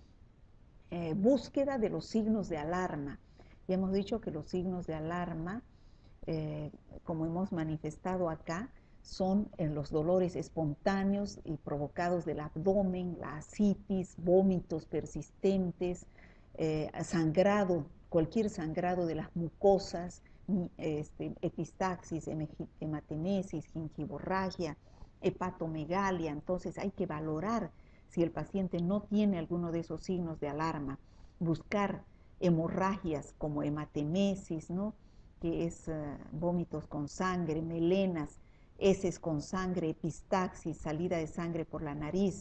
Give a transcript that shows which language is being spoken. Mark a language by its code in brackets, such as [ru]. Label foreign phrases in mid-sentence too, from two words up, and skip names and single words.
[es] Búsqueda de los signos de alarma. Ya hemos dicho que los signos de alarma, como hemos manifestado acá, son los dolores espontáneos y provocados del abdomen, la ascitis, vómitos persistentes, sangrado, cualquier sangrado de las mucosas, epistaxis, hematemesis, gingivorragia, hepatomegalia. Entonces hay que valorar si el paciente no tiene alguno de esos signos de alarma, buscar hemorragias como hematemesis, ¿no? Que es vómitos con sangre, melenas, heces con sangre, epistaxis, salida de sangre por la nariz.